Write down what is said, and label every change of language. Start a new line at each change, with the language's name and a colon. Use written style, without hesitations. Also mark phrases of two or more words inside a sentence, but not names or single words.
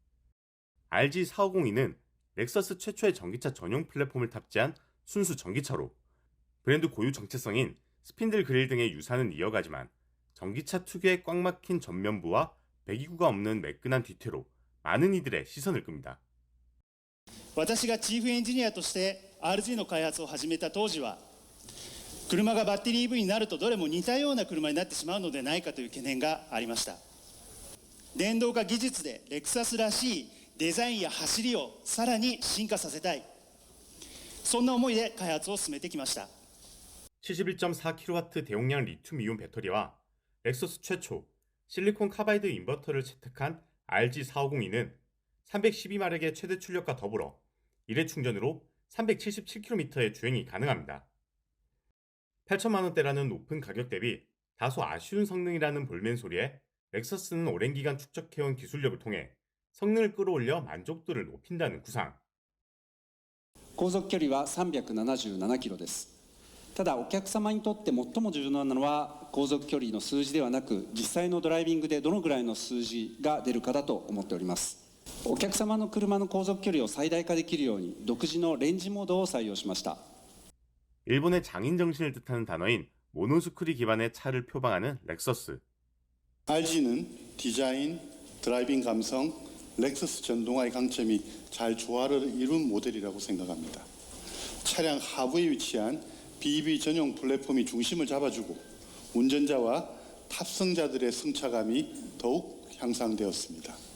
Korean: RG450E는 렉서스 최초의 전기차 전용 플랫폼을 탑재한 순수 전기차로 브랜드 고유 정체성인 스핀들 그릴 등의 유산은 이어가지만 전기차 특유의 꽉 막힌 전면부와 배기구가 없는 매끈한 뒤태로 많은 이들의 시선을 끕니다.
Japanese: 私がチーフエンジニアとして RG の開発を始めた当時は車がバッテリー EV になるとどれも似たような車になってしまうのでないかという懸念がありました。電動化技術でレクサスらしいデザインや走りをさらに進化させたい、そんな思いで開発を進めてきました。
Korean: 71.4kW 대용량 리튬이온 배터리와 렉서스 최초 실리콘 카바이드 인버터를 채택한 RG450E는 312마력의 최대 출력과 더불어 일회 충전으로 377km의 주행이 가능합니다. 8천만 원대라는 높은 가격 대비 다소 아쉬운 성능이라는 볼멘 소리에 렉서스는 오랜 기간 축적해온 기술력을 통해 성능을 끌어올려 만족도를 높인다는 구상.
Japanese: 航続距離は377キロです。ただお客様にとって最も重要なのは航続距離の数字ではなく、実際のドライビングでどのぐらいの数字が出るかだと思っております。お客様の車の航続距離を最大化できるように独自のレンジモードを採用しました。
Korean: 일본의 장인 정신을 뜻하는 단어인 모노스쿠리 기반의 차를 표방하는 렉서스. RG는 디자인, 드라이빙 감성, 렉서스 전동화의 강점이 잘 조화를 이룬 모델이라고 생각합니다. 차량 하부에 위치한 BEV 전용 플랫폼이 중심을 잡아주고 운전자와 탑승자들의 승차감이 더욱 향상되었습니다.